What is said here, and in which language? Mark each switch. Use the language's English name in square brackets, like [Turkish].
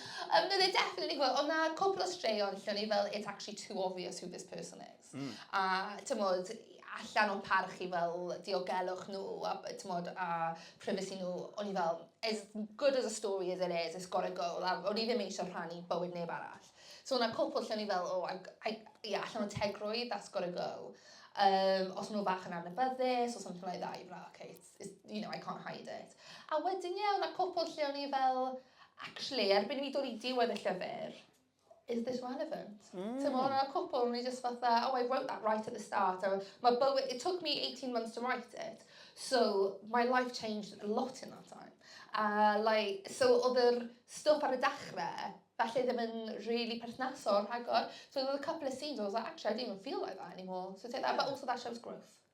[English] No, they definitely will. [Welsh] Ond na cwpl o straeon lle ni fel, [English] it's actually too obvious who this person is. [Welsh] A tymod, allan o'n parch I fel diogelwch nhw, a tymod, a privacy nhw, o'n I fel, [English] as good as a story as it is, it's gotta go. [Welsh] O'n I ddim eisiau rhannu bywyd neb arall. So na cwpl lle ni fel, oh, yeah, allan o'n tegrwydd, [English] that's gotta go. [Welsh] Os nhw bach yn adnabyddus [English] or something like that, you're like, okay, it's, you know, I can't hide it. [Welsh] A wedyn, yeah, na cwpl lle o'n I fel, actually, erbyn I dod I diwedd y llyfr, [English] is this relevant? So [Welsh] mae hwnna'n cwpl, [English] and I just fatha, oh, I wrote that right at the start. It took me 18 months to write it, so my life changed a lot in that time. [Welsh] So oedd yr stwff ar y dechrau, falle ddim yn really perthnasol rhagor. [English] So there was a couple of scenes, I was like, actually, I don't even feel like that anymore. So take that, but also that shows growth.